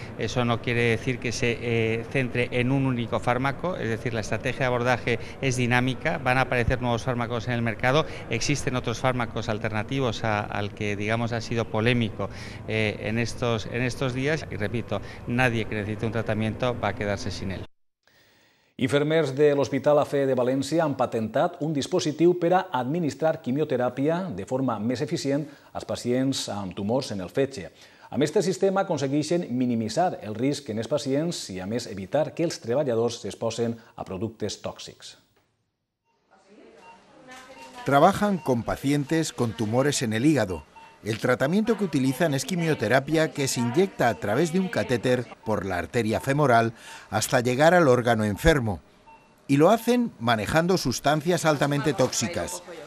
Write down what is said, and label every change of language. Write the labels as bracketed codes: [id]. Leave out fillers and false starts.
[es] Eso no quiere decir que se centre en un único fármaco, es decir, la estrategia de abordaje es dinámica, van a aparecer nuevos fármacos en el mercado, existen otros fármacos alternativos al que, digamos, ha sido polémico en estos días, y repito, nadie que necesite un tratamiento va a quedarse sin él. [ca] Infermers de l'Hospital AFE de València han patentat un dispositiu per a administrar quimioteràpia de forma més eficient als pacients amb tumors en el fetge. Amb aquest sistema aconsegueixen minimitzar el risc en els pacients i, a més, evitar que els treballadors s'exposen a productes tòxics. [es] Trabajan con pacientes con tumores en el hígado. El tratamiento que utilizan es quimioterapia que se inyecta a través de un catéter por la arteria femoral hasta llegar al órgano enfermo. Y lo hacen manejando sustancias altamente tóxicas.